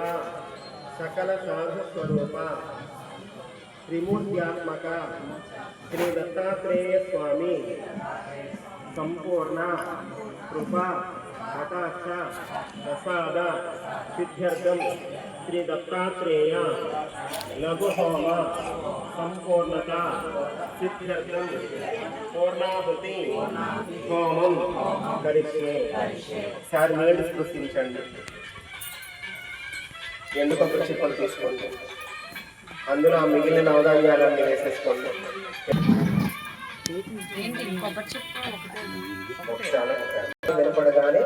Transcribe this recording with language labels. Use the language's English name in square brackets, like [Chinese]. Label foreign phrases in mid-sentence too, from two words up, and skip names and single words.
[Sanskrit] सकल साधु स्वरूप त्रिमूर्त्यात्मक श्री दत्तात्रेय स्वामी संपूर्ण कृपा कटाक्ष प्रसाद सिद्ध्यर्थं श्री दत्तात्रेय लघु होम संपूर्णता सिद्ध्यर्थं पूर्णाहुति होमं करिष्ये [Telugu] సార్ నీళ్ళు స్పృశించండి ఎందుకొక చిప్పలు తీసుకోండి అందులో ఆ మిగిలిన నవధాన్యాలన్నీ వేసేసుకోండి వినపడగానే